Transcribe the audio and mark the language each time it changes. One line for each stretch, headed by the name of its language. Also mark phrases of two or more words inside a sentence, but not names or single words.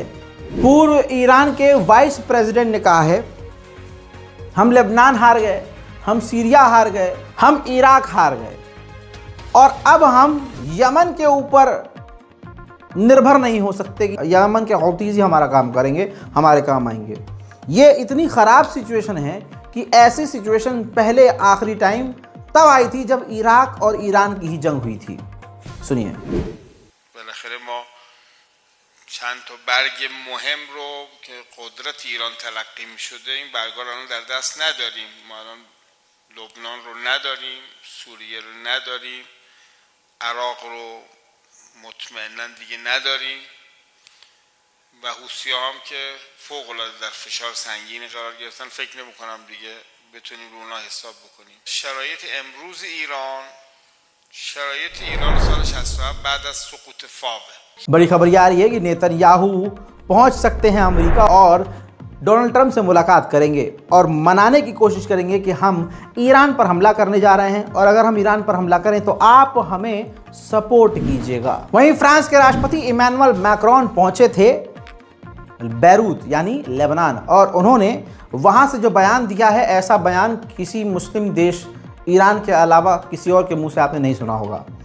Hindi: पूर्व ईरान के
English: vice president
Hindi: ने कहा है, हम लेबनान हार गए, हम सीरिया हार गए, हम इराक हार गए और अब हम यमन के ऊपर निर्भर नहीं हो सकते कि यमन के हौतीज़ ही हमारा काम करेंगे, हमारे काम आएंगे। ये इतनी ख़राब सिचुएशन है कि ऐसी सिचुएशन पहले आखिरी टाइम तब आई थी जब इराक और ईरान की ही जंग हुई थी। सुनिए।
Persian: بالاخره ما چند تا برگ مهم رو که قدرت ایران تلقی می شده این برگا رو در دست نداریم. ما الان لبنان رو نداریم، سوریه رو نداریم، عراق رو مطمئنا دیگه نداریم و حوثی هم که فوق العاده در فشار سنگینی قرار گرفتن. فکر نمی کنم دیگه بتونیم رو اونا حساب بکنیم. شرایط امروز ایران سال 67 بعد از سقوط فاوه.
Hindi: बड़ी खबर ये आ रही है कि नेतन्याहू पहुंच सकते हैं अमेरिका और डोनाल्ड ट्रंप से मुलाकात करेंगे और मनाने की कोशिश करेंगे कि हम ईरान पर हमला करने जा रहे हैं और अगर हम ईरान पर हमला करें तो आप हमें सपोर्ट कीजिएगा। वहीं फ्रांस के राष्ट्रपति इमैनुअल मैक्रोन पहुंचे थे बैरूत यानी लेबनान और उन्होंने वहां से जो बयान दिया है, ऐसा बयान किसी मुस्लिम देश ईरान के अलावा किसी और के मुंह से आपने नहीं सुना होगा।